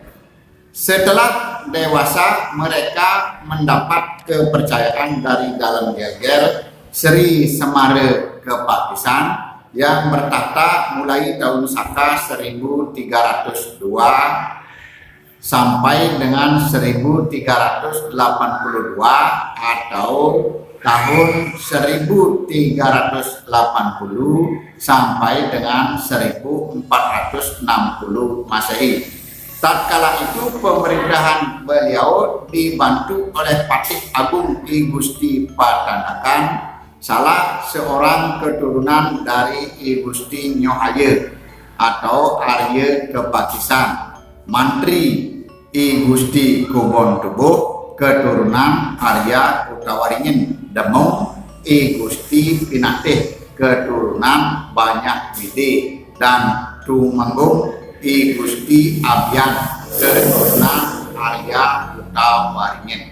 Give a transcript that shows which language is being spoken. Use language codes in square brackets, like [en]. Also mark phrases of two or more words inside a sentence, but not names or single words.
[id] Setelah dewasa, mereka mendapat kepercayaan dari dalam Gel-Gel Sri Semari ke Pakistan yang bertahta mulai tahun Saka 1302 sampai dengan 1382 atau tahun 1380 sampai dengan 1460 Masehi. Tatkala itu pemerintahan beliau dibantu oleh Patih Agung I Gusti Patanakan, salah seorang keturunan dari I Gusti Nyohaye atau Arya ke Pakistan, mantri I Gusti Kubon Tubuh keturunan Arya Utawaringin Demung, I Gusti Pinatih keturunan Banyak Wide, dan Tumenggung I Gusti Abyan keturunan Arya Utawaringin.